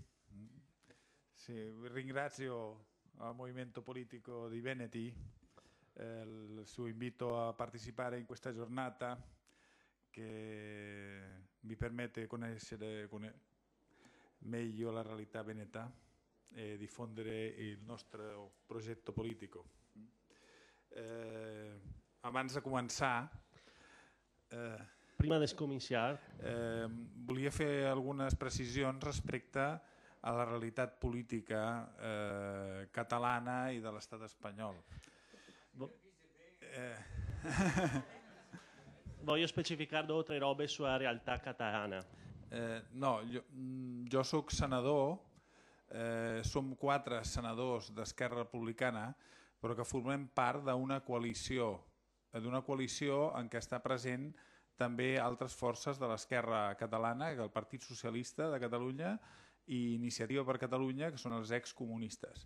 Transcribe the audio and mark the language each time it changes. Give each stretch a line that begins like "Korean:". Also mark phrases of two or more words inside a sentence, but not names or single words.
Italian: Sì, ringrazio al Movimento Politico di Veneti il suo invito a partecipare in questa giornata che mi permette di conoscere meglio la realtà veneta e diffondere il nostro progetto politico.
Catalan: Abans de començar, prima de començar, volia fer algunes precisions respecte a la realitat política catalana i de l'estat espanyol.
Italian: Voglio specificare due o tre robe sulla realtà catalana.
Catalan: No, jo soc senador, som 4 senadors d'Esquerra Republicana, però que formem part d'una coalició en què està present també altres forces de l'esquerra catalana, el Partit Socialista de Catalunya i Iniciativa per Catalunya, que són els excomunistes.